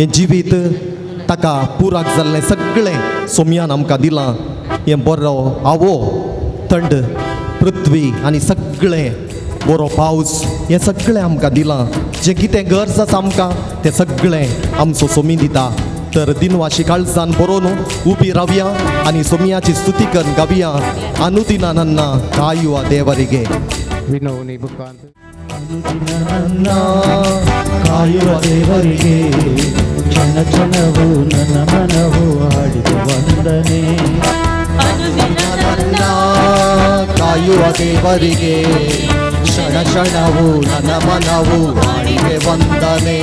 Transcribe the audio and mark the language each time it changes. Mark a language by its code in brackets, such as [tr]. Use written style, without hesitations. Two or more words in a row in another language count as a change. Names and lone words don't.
[kok] जिवीत ताका पुराक जाल्लें सगळें सोमयान आमकां दिलां हें बरो आवो थंड पृथ्वी आनी सगळें बरो पावस हें सगळें आमकां दिलां जें कितें गरज आसा आमकां तें सगळें आमचो सोमी दिता तर दिनवाशी काळजान बरोवन उबी रावया आनी सोमयाची स्तुती करून गावया [kn] ಅನುದಿನ ನನ್ನ ಕಾಯುವ ದೇವರಿಗೆ ವಿನೋನಿ ಮುಖಾಂತರ ನನ್ನ ಕಾಯುವ ದೇವರಿಗೆ ಕ್ಷಣ ಕ್ಷಣವು ನನ್ನ ಮನವು ಹಾಡಿದ ವಂದನೆ ನನ್ನ ಕಾಯುವ ದೇವರಿಗೆ ಕ್ಷಣ ಕ್ಷಣವು ನನ್ನ ಮನವು ಹಾಡಿದೆ ವಂದನೆ